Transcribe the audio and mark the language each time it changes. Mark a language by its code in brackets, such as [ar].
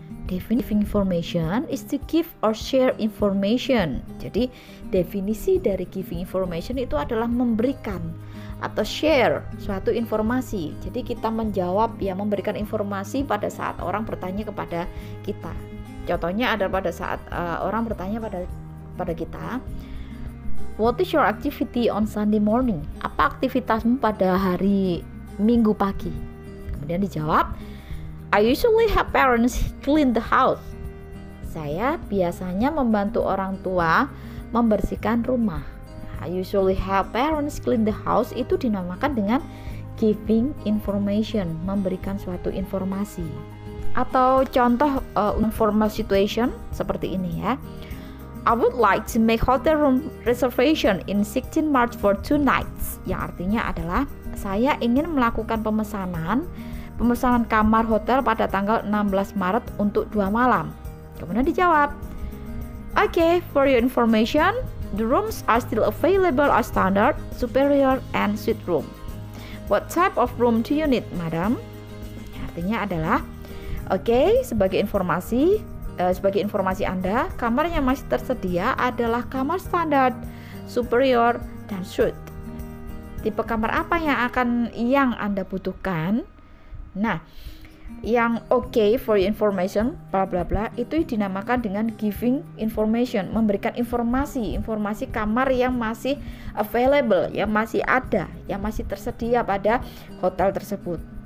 [en] Giving information is to give or share information. [id] Jadi, definisi dari giving information itu adalah memberikan atau share suatu informasi. Jadi kita menjawab, ya, memberikan informasi pada saat orang bertanya kepada kita. Contohnya adalah pada saat orang bertanya pada kita, [en] what is your activity on Sunday morning? [id] Apa aktivitasmu pada hari Minggu pagi? Kemudian dijawab, [en] I usually help parents clean the house. [id] Saya biasanya membantu orang tua membersihkan rumah. [en] I usually help parents clean the house [id] itu dinamakan dengan [en] giving information, [id] memberikan suatu informasi. Atau contoh informal situation seperti ini ya. [en] I would like to make hotel room reservation in 16 March for 2 nights. [id] Yang artinya adalah saya ingin melakukan pemesanan kamar hotel pada tanggal 16 Maret untuk 2 malam. Kemudian dijawab, [en] okay, for your information, the rooms are still available as standard, superior, and suite room. What type of room do you need, madam? [id] Artinya adalah, okay, sebagai informasi Anda, kamar yang masih tersedia adalah kamar standar, superior, dan suite. Tipe kamar apa yang Anda butuhkan? Nah, yang okay for information bla bla bla itu dinamakan dengan giving information, memberikan informasi kamar yang masih available, yang masih ada, yang masih tersedia pada hotel tersebut.